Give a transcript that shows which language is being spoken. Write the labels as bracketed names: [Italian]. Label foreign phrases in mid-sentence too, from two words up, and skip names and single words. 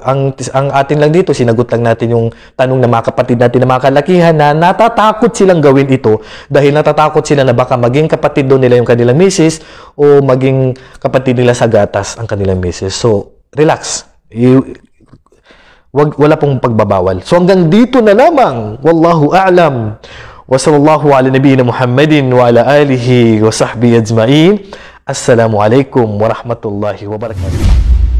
[Filipino] Ang atin lang dito, sinagot lang natin yung tanong ng mga kapatid natin na mga kalakihan na natatakot silang gawin ito dahil natatakot sila na baka maging kapatid doon nila yung kanilang misis o maging kapatid nila sa gatas ang kanilang misis. [English] So, relax. [Filipino] Wala pong pagbabawal. So hanggang dito na lamang. [Arabic] والله أعلم. وصلى الله على نبينا محمد وعلى آله وصحبه أجمعين. السلام عليكم ورحمة الله وبركاته.